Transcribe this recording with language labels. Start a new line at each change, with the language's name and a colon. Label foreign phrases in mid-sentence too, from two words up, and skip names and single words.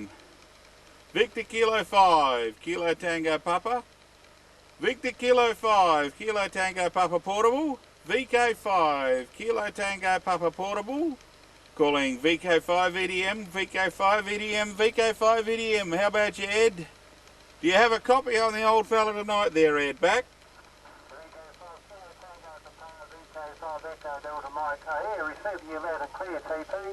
English: Victor Kilo 5, Kilo Tango Papa. Victor Kilo 5, Kilo Tango Papa Portable. VK5, Kilo Tango Papa Portable. Calling VK5 EDM, VK5 EDM, VK5 EDM. How about you, Ed? Do you have a copy on the old fella tonight there, Ed, back? Here, receiving you loud and clear, TP.